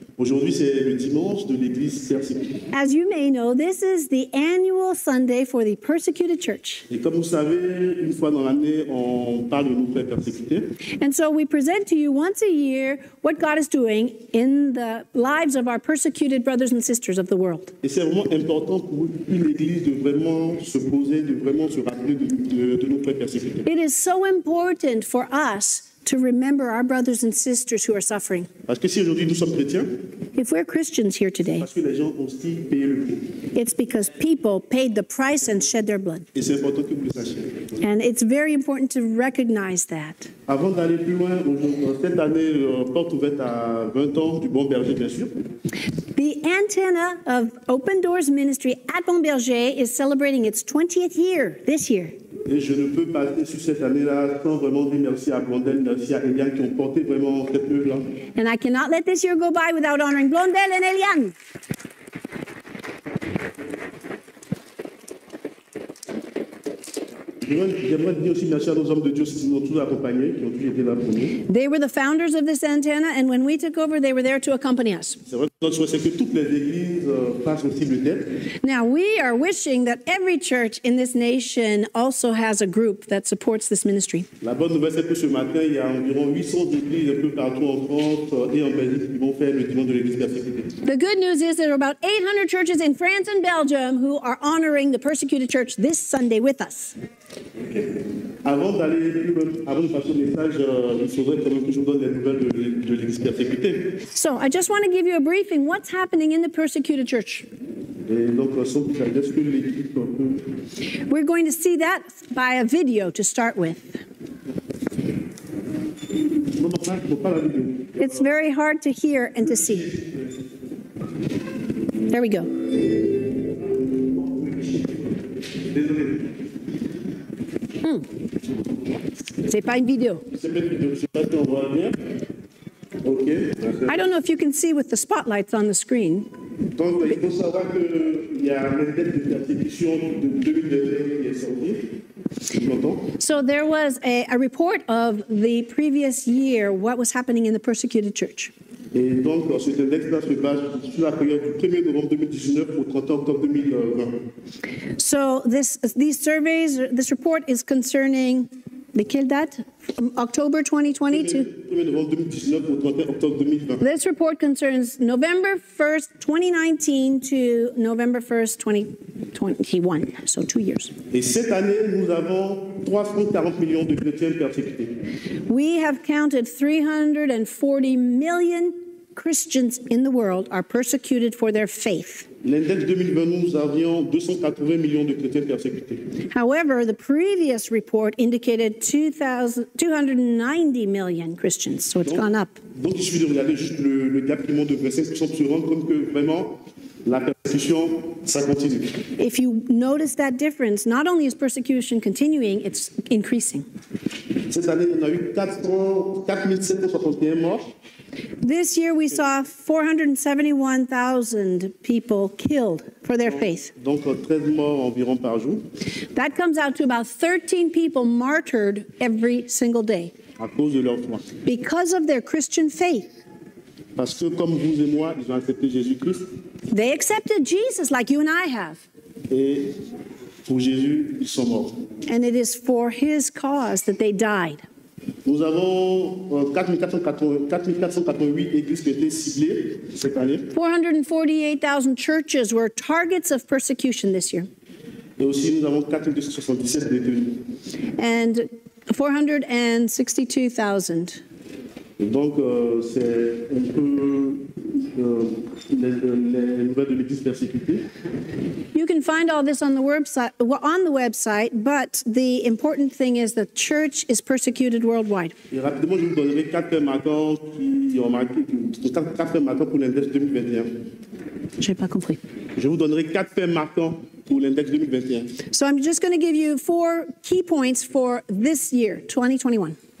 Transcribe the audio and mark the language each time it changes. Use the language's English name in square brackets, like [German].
[French] Aujourd'hui, c'est le dimanche de l'Église persécutée. [English] As you may know, this is the annual Sunday for the persecuted church. [French] Et comme vous savez, une fois dans l'année, on parle de nos frères persécutés. [English] And so we present to you once a year what God is doing in the lives of our persecuted brothers and sisters of the world. [French] Et c'est vraiment important pour une Église de vraiment se poser, de vraiment se rappeler de nos frères persécutés. [English] It is so important for us to remember our brothers and sisters who are suffering. [French] Parce que si aujourd'hui nous sommes chrétiens, [English] If we're Christians here today, [French] parce que les gens ont aussi payé le prix. [English] it's because people paid the price and shed their blood. [French] Et c'est important que vous le sachiez. [English] And it's very important to recognize that. [French] Avant d'aller plus loin, cette année, porte ouverte à 20 ans du Bon Berger, bien sûr. [English] The antenna of Open Doors Ministry at Bon Berger is celebrating its 20th year this year. [French] Et je ne peux passer sur cette année-là sans vraiment dire merci à Blondel, merci à Eliane qui ont porté vraiment cette œuvre-là. [English] And I cannot let this year go by without honoring Blondel and Eliane. [French] J'aimerais dire aussi merci à nos hommes de Dieu qui nous ont tous accompagnés, qui ont tous été là pour nous. [English] They were the founders of this antenna, and when we took over, they were there to accompany us. [French] C'est vrai que notre souhait, c'est que toutes les églises fassent aussi le tête. [English] Now, we are wishing that every church in this nation also has a group that supports this ministry. [French] La bonne nouvelle, c'est que ce matin, il y a environ 800 églises un peu partout en France et en Belgique qui vont faire le dimanche de l'église persécutée. [English] The good news is there are about 800 churches in France and Belgium who are honoring the persecuted church this Sunday with us. [French] Avant d'aller plus loin, avant de passer au message, il faudrait quand même que je vous donne les nouvelles de l'église persécutée. [English] So I just want to give you a briefing. What's happening in the persecuted church? [French] Et donc, sans plus tarder, est-ce que l'équipe peut... [English] We're going to see that by a video to start with. [French] Non, non, pas la vidéo. [English] It's very hard to hear and to see. There we go. [French] Désolé. C'est pas une vidéo. C'est pas une vidéo, je sais pas si on voit bien. OK. [English] I don't know if you can see with the spotlights on the screen. [French] Donc, il faut savoir qu'il y a un index de persécution de 2021 qui est sorti. Tu m'entends? [English] So there was a report of the previous year, what was happening in the persecuted church. [French] Et donc, cet index-là se base sur la période du 1er novembre 2019 au 30 octobre 2020. [English] So this report is concerning, de quelle date? From October 2020 to? [French] 1er novembre 2019 au 30 octobre 2020. [English] This report concerns November 1st, 2019 to November 1st, 2021, so 2 years. [French] Et cette année, nous avons 340 millions de chrétiens persécutés. [English] We have counted 340 million Christians in the world are persecuted for their faith. [French] L'index 2020, nous avions 280 millions de chrétiens persécutés. [English] However, the previous report indicated 290 million Christians, so it's gone up. [French] Donc, il suffit de regarder juste le gap qui monte de 25% pour se rendre compte que vraiment, la persécution, ça continue. [English] If you notice that difference, not only is persecution continuing, it's increasing. [French] Cette année, on a eu 4761 morts. [English] This year we saw 471,000 people killed for their faith. [French] Donc 13 morts environ par jour. [English] That comes out to about 13 people martyred every single day. [French] À cause de leur foi. [English] Because of their Christian faith. [French] Parce que comme vous et moi, ils ont accepté Jésus-Christ. [English] They accepted Jesus like you and I have. [French] Et pour Jésus, ils sont morts. [English] And it is for his cause that they died. [French] Nous avons 4488 églises qui ont été ciblées cette année. [English] 448,000 churches were targets of persecution this year. [French] Et aussi, nous avons 4277 détenus. [English] And 462,000. [French] Donc, c'est un peu les nouvelles de l'église persécutée. [English] You can find all this on the website, but the important thing is the church is persecuted worldwide. [French] Et rapidement, je vous donnerai 4 faits marquants qui ont marqué, 4 faits marquants pour l'index 2021. Je n'ai pas compris. Je vous donnerai 4 faits marquants pour l'index 2021. [English] So I'm just going to give you 4 key points for this year, 2021.